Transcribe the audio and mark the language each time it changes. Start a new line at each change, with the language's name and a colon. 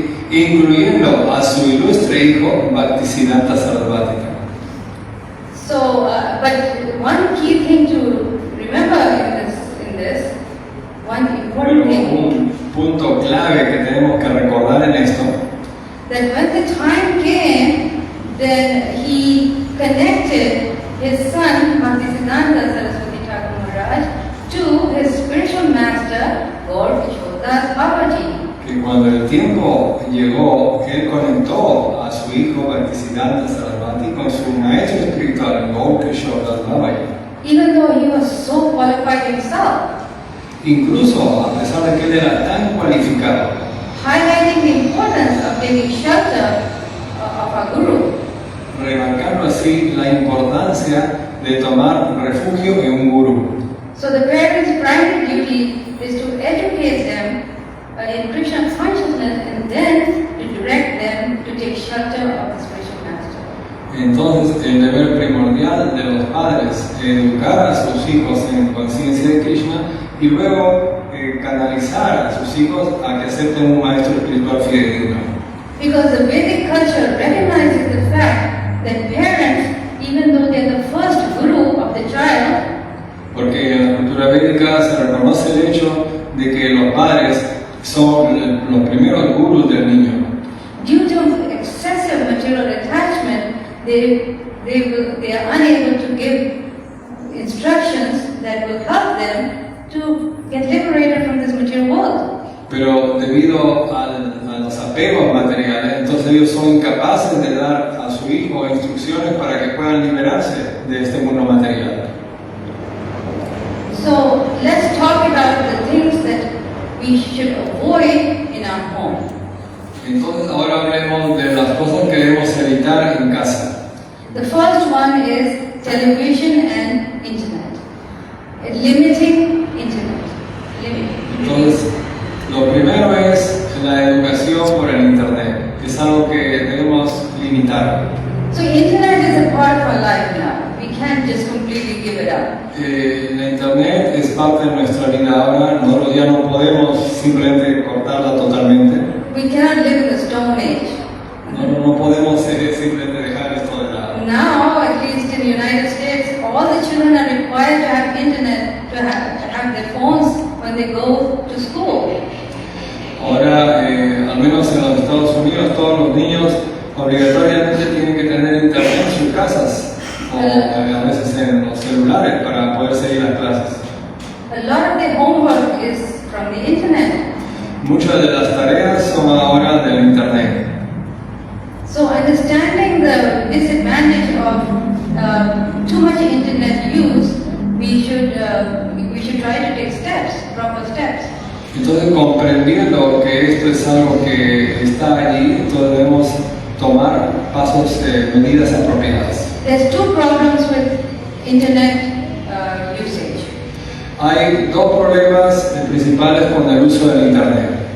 Spanish: Incluyendo a su ilustre hijo Bhaktisiddhanta Sarasvati.
English: So, but one key thing to remember in this, one important thing,
Spanish: Un punto clave que tenemos que recordar en esto,
English: that when the time came, then he connected his son, Bhaktisiddhanta Saraswati Thakur Maharaj, to his spiritual master, Gaur Kishodas Babaji.
Spanish: que cuando el tiempo llegó, él conectó a su hijo Bhaktisiddhanta Sarasvati con su maestro espiritual, Gaur Kishodas Babaji.
English: Even though he was so qualified himself,
Spanish: Incluso a pesar de que él era tan cualificado,
English: highlighting the importance of taking shelter of our Guru.
Spanish: remarcando así la importancia de tomar refugio en un gurú.
English: So the parents' primary duty is to educate them in Krishna consciousness and then to direct them to take shelter of the spiritual master.
Spanish: Entonces, el deber primordial de los padres es educar a sus hijos en conciencia de Krishna y luego canalizar a sus hijos a que acepten un maestro espiritual fidedigno.
English: Because the Vedic culture recognizes the fact that parents, even though they are the first guru of the child,
Spanish: Porque en la cultura védica se reconoce el hecho de que los padres son los primeros gurús del niño.
English: due to excessive material they are unable to give instructions that will help them to get liberated from this material world.
Spanish: Pero debido a los apegos materiales, entonces ellos son incapaces de dar a su hijo instrucciones para que puedan liberarse de este mundo material.
English: So let's talk about the things that we should avoid in our home.
Spanish: Entonces ahora hablemos de las cosas que debemos evitar en casa.
English: The first one is television and internet. Limiting internet.
Spanish: Entonces, lo primero es la educación por el internet. Es algo que debemos limitar.
English: So internet is a part of our life now. We can't just completely give it up.
Spanish: La internet es parte de nuestra vida ahora. Nosotros ya no podemos simplemente cortarla totalmente.
English: We cannot live in the Stone Age.
Spanish: No podemos simplemente dejar esto de lado.
English: Now, at least in the United States, all the children are required to have internet, to have their phones when they go to school.
Spanish: Ahora, al menos en los Estados Unidos, todos los niños obligatoriamente tienen que tener internet en sus casas o a veces en los celulares para poder seguir las clases.
English: A lot of their homework is from the internet.
Spanish: Muchas de las tareas son ahora del internet.
English: So understanding the disadvantage of too much internet use, we should try to take steps, proper steps.
Spanish: Entonces, comprendiendo que esto es algo que está allí, entonces debemos tomar pasos, medidas apropiadas.
English: There's two problems with internet usage.
Spanish: Hay dos problemas principales con el uso del internet.